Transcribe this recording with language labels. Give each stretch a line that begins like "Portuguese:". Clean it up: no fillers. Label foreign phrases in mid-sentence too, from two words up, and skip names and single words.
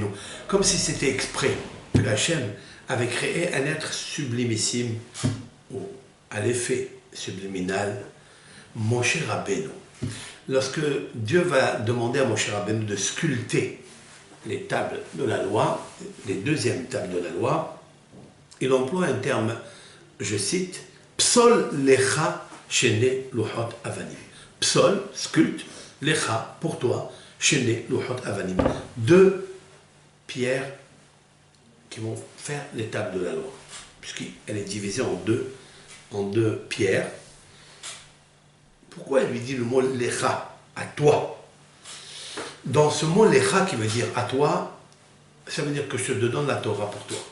French: Comme si c'était exprès que Hachem avait créé un être sublimissime, ou à l'effet subliminal, Moshe Rabbeinu. Lorsque Dieu va demander à Moshe Rabbeinu de sculpter les tables de la loi, les deuxièmes tables de la loi, il emploie un terme, je cite,
Hebrew: פסל לך שני לוחות אבנים. Psol, sculpte, lecha,
French: pour toi,
Hebrew: שני לוחות אבנים.
French: Deux pierres qui vont faire les tables de la loi, puisqu'elle est divisée en deux pierres. Pourquoi elle lui dit le mot lecha, à toi? Dans ce mot lecha qui veut dire à toi, ça veut dire que je te donne la Torah pour toi.